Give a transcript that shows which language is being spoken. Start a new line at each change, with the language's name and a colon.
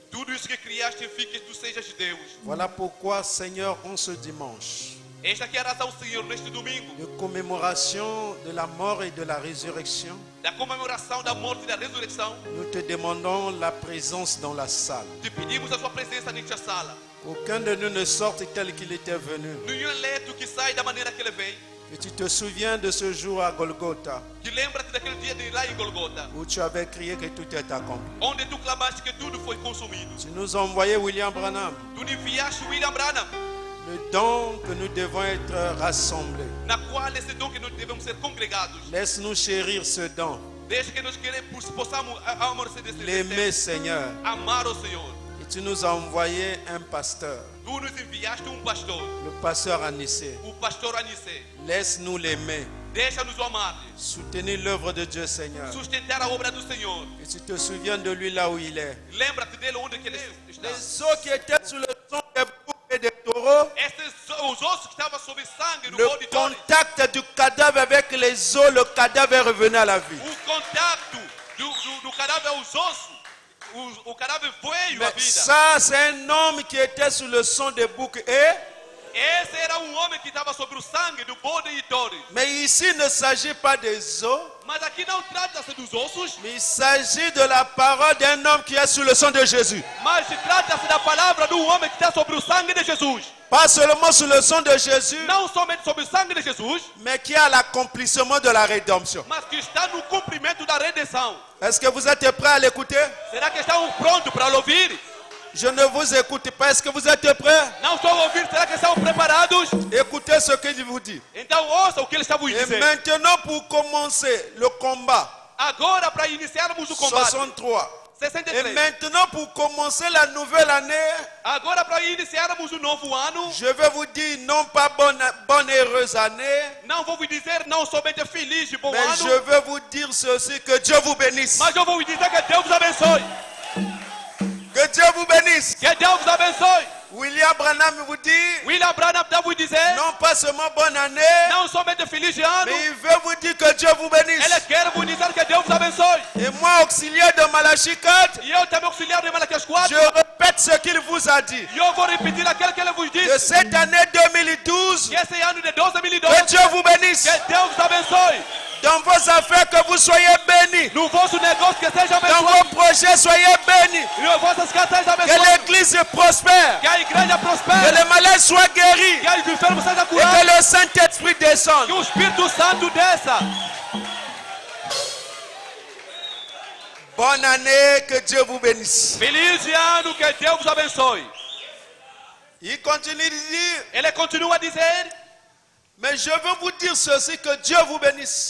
Portuguese: Tudo isso que criaste fica que tu sejas Deus.
French: Voilà pourquoi, Seigneur, en ce dimanche,
Portuguese: Esta aqui é a razão, Senhor, neste domingo,
French: de commémoration de la mort et de la résurrection,
Portuguese: da comemoração da morte e da ressurreição.
French: nous te demandons la présence dans la salle.
Portuguese: Te pedimos a sua presença nesta sala.
French: Aucun de nous ne sorte tel qu'il était venu.
Portuguese: Nenhum eleito que sai da maneira que ele vem.
French: Et tu te souviens de ce jour à Golgotha
Portuguese: Que lembra-te daquele dia de ir lá em Golgota,
French: où tu avais crié que tout est accompli.
Portuguese: onde tu clamaste que tudo foi consumido.
French: Tu nous as envoyé William Branham,
Portuguese: Tu enviaste William Branham,
French: le don que nous devons être rassemblés.
Portuguese: na qual esse dom que nós devemos ser congregados.
French: Laisse-nous chérir ce don,
Portuguese: Deixa que nós queremos, possamos amar desse
French: l'aimer,
Portuguese: desejo,
French: Seigneur.
Portuguese: amar o Senhor.
French: Et tu nous as envoyé un pasteur,
Portuguese: Tu nos enviaste pastor,
French: le pasteur Anissé.
Portuguese: o pastor Anissé.
French: Laisse-nous l'aimer,
Portuguese: Deixa-nos o amar,
French: soutenir l'œuvre de Dieu, Seigneur.
Portuguese: sustentar a obra do Senhor.
French: Et tu te souviens de lui là où il est.
Portuguese: Lembra-te dele onde que ele está.
French: Les os qui étaient sous le son des boucs et des taureaux,
Portuguese: Os ossos que estavam sob sangue no
French: le
Portuguese: bode de touros.
French: contact du cadavre avec les os, le cadavre est revenu à la vie.
Portuguese: O contato do cadáver aos ossos, o cadáver veio à
French: Mais
Portuguese: vida.
French: ça, c'est un homme qui était sous le son des boucs et...
Portuguese: Esse era homem que estava sobre o sangue do bode e touros.
French: Mais ici, il ne s'agit pas des os,
Portuguese: Mas aqui não trata-se dos ossos,
French: mais il s'agit de la parole d'un homme qui est sous le sang de Jésus.
Portuguese: mas trata-se da palavra do homem que está sobre o sangue de Jesus.
French: Pas seulement sous le sang de Jésus,
Portuguese: Não somente sobre o sangue de Jesus,
French: mais qui a l'accomplissement de la rédemption.
Portuguese: mas que está no cumprimento da redenção.
French: Est-ce que vous êtes prêts à l'écouter?
Portuguese: Será que estão prontos para ouvir?
French: Je ne vous écoute pas. Est-ce que vous êtes prêts?
Portuguese: Não estão a ouvir? Será que estão preparados?
French: Écoutez ce qu'il vous dit.
Portuguese: Então ouça o que ele está vos
French: Et
Portuguese: dizendo.
French: maintenant, pour commencer le combat,
Portuguese: Agora, para iniciarmos o combate.
French: 63. Et 63. maintenant, pour commencer la nouvelle année,
Portuguese: Agora, para iniciarmos o novo ano,
French: je vais vous dire non pas bonne et heureuse année,
Portuguese: não vou vos dizer não somente feliz e bom
French: mais
Portuguese: ano,
French: je vais vous dire ceci, que Dieu vous bénisse.
Portuguese: mas eu vou vos dizer que Deus vos abençoe.
French: Que Dieu vous bénisse.
Portuguese: Que Deus vos abençoe.
French: William Branham vous dit,
Portuguese: William Branham está vos dizer,
French: non pas seulement bonne année,
Portuguese: não somente feliz ano,
French: mais il veut vous dire que Dieu vous bénisse.
Portuguese: ele quer vos dizer que Deus vos abençoe.
French: Et moi, auxiliaire de Malachie 4,
Portuguese: E eu também auxiliar de Malaquias 4,
French: je répète ce qu'il vous a dit.
Portuguese: e eu vou repetir aquilo que ele vos
French: Que
Portuguese: disse.
French: cette année 2012,
Portuguese: Que esse ano de
French: que
Portuguese: 2012,
French: Dieu vous bénisse.
Portuguese: que Deus vos abençoe.
French: Dans vos affaires, que vous soyez bénis.
Portuguese: No vosso negócio, que seja
French: Dans
Portuguese: abençoado.
French: vos projets, soyez bénis.
Portuguese: E nas vossas casas seja
French: Que
Portuguese: abençoado.
French: l'église prospère.
Portuguese: Que a igreja
French: Que
Portuguese: prospere.
French: les malades soient guéris.
Portuguese: Que os enfermos sejam
French: Et que
Portuguese: curados.
French: le Saint-Esprit descende.
Portuguese: Que o Espírito Santo desça.
French: Bonne année, que Dieu vous bénisse.
Portuguese: Feliz ano, que Deus vos abençoe.
French: Il continue de dire,
Portuguese: Ele continua a dizer,
French: mais je veux vous dire ceci, que Dieu vous bénisse.